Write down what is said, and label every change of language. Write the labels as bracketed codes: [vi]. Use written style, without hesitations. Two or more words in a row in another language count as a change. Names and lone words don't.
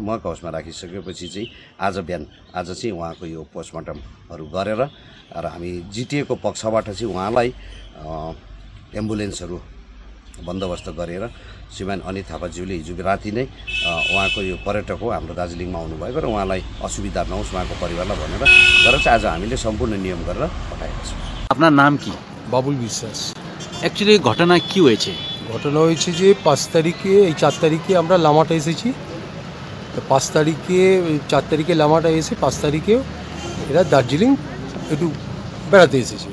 [ne] मर्क हाउसमा राखिसकेपछि चाहिँ आज चाहिँ उहाँको यो पोस्टमार्टमहरू गरेर र हामी जिटिएको पक्षबाट चाहिँ उहाँलाई एम्बुलेन्सहरू बन्दोबस्त गरेर श्रीमान अनित थापाज्यूले हिजो राति नै उहाँको यो पर्यटक हो हाम्रो दार्जिलिङमा आउनुभएको र उहाँलाई असुविधा नहोस् उहाँको परिवारलाई भनेर चाहिँ आज हामीले सम्पूर्ण नियम गरेर पठाएका छौँ। [bn] আপনার নাম কি? বাবুল বিশ্বাস। অ্যাকচুয়ালি ঘটনা কি হয়েছে? ঘটনা হয়েছে যে 5 তারিখে 4 তারিখে আমরা লামাটা এসেছি। তো 5 তারিখে 4 তারিখে লামাটা এসে 5 তারিখে এরা দার্জিলিং একটু বেড়াতে এসেছে।